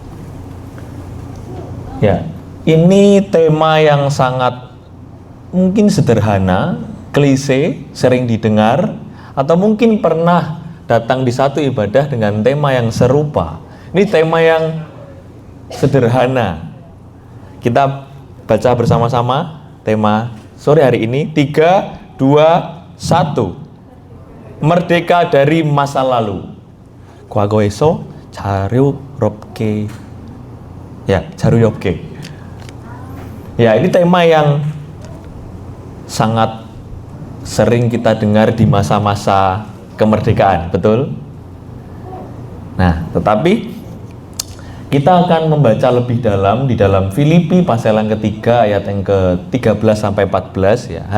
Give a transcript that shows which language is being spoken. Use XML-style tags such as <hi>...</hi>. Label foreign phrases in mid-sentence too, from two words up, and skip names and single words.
<id>Ya, ini tema yang sangat mungkin sederhana, klise, sering didengar, atau mungkin pernah datang di satu ibadah dengan tema yang serupa. Ini tema yang sederhana. Kita baca bersama-sama tema sore hari ini. 3, 2, 1. Merdeka dari masa lalu.</id> <ko>과거에서 자유롭게. Ya, 자유롭게.</ko> <id>Ya, ini tema yang sangat sering kita dengar di masa-masa kemerdekaan, betul? Nah, tetapi kita akan membaca lebih dalam di dalam Filipi pasal yang ketiga ayat yang ke-13 sampai 14 ya.</id>